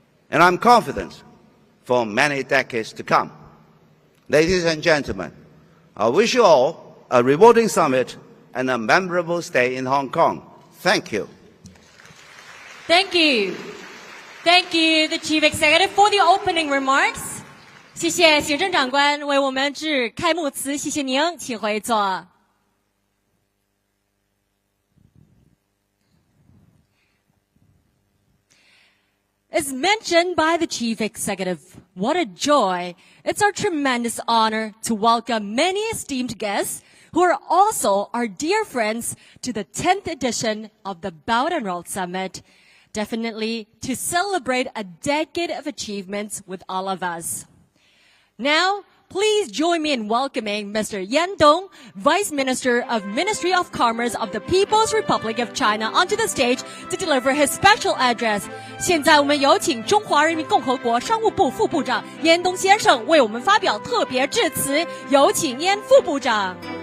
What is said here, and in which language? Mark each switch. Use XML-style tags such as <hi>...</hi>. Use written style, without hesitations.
<en>And I'm confident for many decades to come. Ladies and gentlemen, I wish you all a rewarding summit and a memorable stay in Hong Kong. Thank you. Thank you. Thank you, the Chief Executive, for the opening remarks.</en> <zh>谢谢行政长官为我们致开幕词，谢谢您，请回座。</zh> <en>As mentioned by the Chief Executive, what a joy. It's our tremendous honor to welcome many esteemed guests who are also our dear friends to the 10th edition of the Belt and Road Summit. Definitely to celebrate a decade of achievements with all of us. Now, please join me in welcoming Mr. Yan Dong, Vice Minister of Ministry of Commerce of the People's Republic of China, onto the stage to deliver his special address.</en> <zh>现在我们有请中华人民共和国商务部副部长燕东先生为我们发表特别致辞，有请燕副部长。</zh>